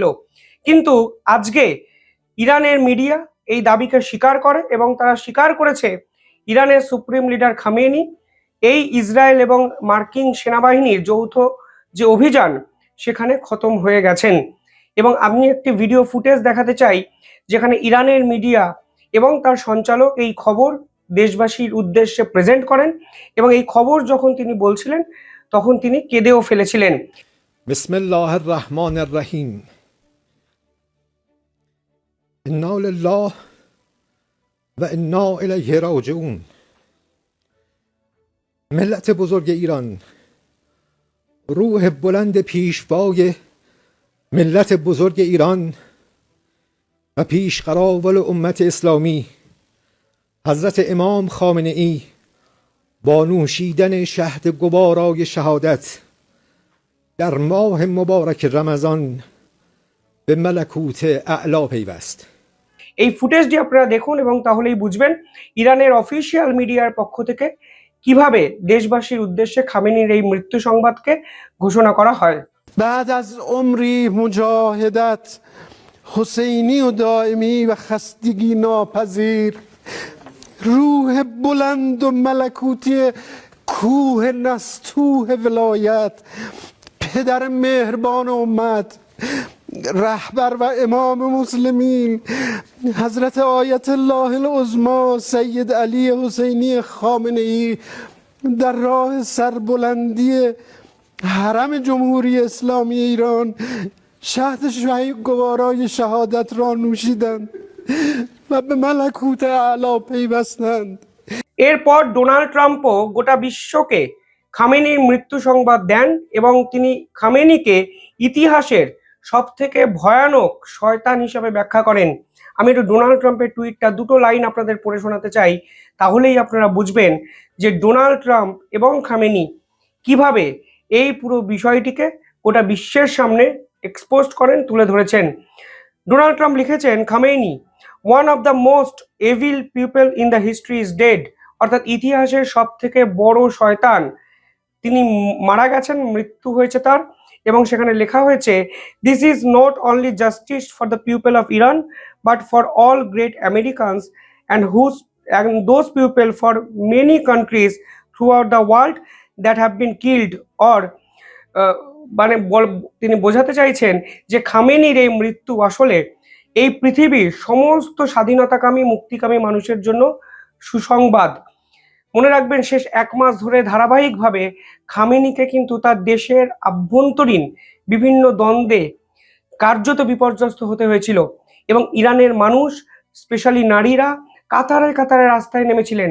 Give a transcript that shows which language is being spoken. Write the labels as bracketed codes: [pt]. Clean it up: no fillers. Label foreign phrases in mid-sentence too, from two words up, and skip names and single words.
[bn] কিন্তু আজকে ইরানের মিডিয়া এই দাবিকে স্বীকার করে এবং তারা স্বীকার করেছে ইরানের [en] supreme leader [bn] খামেনি এই ইসরায়েল এবং মার্কিন সেনাবাহিনীর যৌথ যে অভিযান সেখানে খতম হয়ে গেছেন। এবং আমি একটি ভিডিও ফুটেজ দেখাতে চাই যেখানে ইরানের মিডিয়া এবং তার সঞ্চালক এই খবর দেশবাসীর উদ্দেশ্যে প্রেজেন্ট করেন এবং এই খবর যখন তিনি বলছিলেন তখন তিনি কেঁদেও ফেলেছিলেন। [ar] بسم الله الرحمن الرحيم. إنا لله وإنا إليه راجعون. [fa] ملت بزرگ ایران، روح بلند پیشوای ملت بزرگ ایران و پیشقراول امت اسلامی حضرت امام خامنه ای با نوشیدن شهد گوارای شهادت در ماه مبارک رمضان به ملکوت اعلا پیوست। [bn] এই ফুটেজটি আপনারা দেখুন এবং তাহলেই বুঝবেন ইরানের অফিসিয়াল মিডিয়ার পক্ষ থেকে কিভাবে দেশবাসীর উদ্দেশ্যে খামেনির এই মৃত্যু সংবাদকে ঘোষণা করা হয়। [fa] بعد از عمری مجاهدت حسینی و دائمی و خستگی ناپذیر، روح بلند و ملکوتی کوه نستوه ولایت، پدر مهربان امت، رهبر و امام مسلمین حضرت آیت الله العظما سید علی حسینی خامنه ای در راه سربلندی حرم جمهوری اسلامی ایران شهد گوارای شهادت را نوشیدند و به ملکوت اعلی پیوستند। [bn] এরপর ডোনাল্ড ট্রাম্পও গোটা বিশ্বকে খামেনির মৃত্যু সংবাদ দেন এবং তিনি খামেনিকে ইতিহাসের সব থেকে ভয়ানক শয়তান হিসাবে ব্যাখ্যা করেন। আমি একটু ডোনাল্ড ট্রাম্পের টুইটটা দুটো লাইন আপনাদের পড়ে শোনাতে চাই, তাহলেই আপনারা বুঝবেন যে ডোনাল্ড ট্রাম্প এবং খামেনি কিভাবে এই পুরো বিষয়টিকে গোটা বিশ্বের সামনে এক্সপোজ করেন, তুলে ধরেছেন। ডোনাল্ড ট্রাম্প লিখেছেন, খামেনি [en] one of the most evil people in the history is dead. [bn] অর্থাৎ ইতিহাসের সব থেকে বড় শয়তান তিনি মারা গেছেন, মৃত্যু হয়েছে তার। এবং সেখানে লেখা হয়েছে, [en] this is not only justice for the people of Iran but for all great Americans and those people for many countries throughout the world that have been killed. [bn] অর মানে তিনি বোঝাতে চাইছেন যে খামেনির এই মৃত্যু আসলে এই পৃথিবীর সমস্ত স্বাধীনতাকামী মুক্তিকামী মানুষের জন্য সুসংবাদ। মনে রাখবেন, শেষ এক মাস ধরে ধারাবাহিকভাবে খামেনিকে কিন্তু তার দেশের আভ্যন্তরীণ বিভিন্ন দ্বন্দ্বে কার্যত বিপর্যস্ত হতে হয়েছিল এবং ইরানের মানুষ, স্পেশালি নারীরা কাতারে কাতারে রাস্তায় নেমেছিলেন।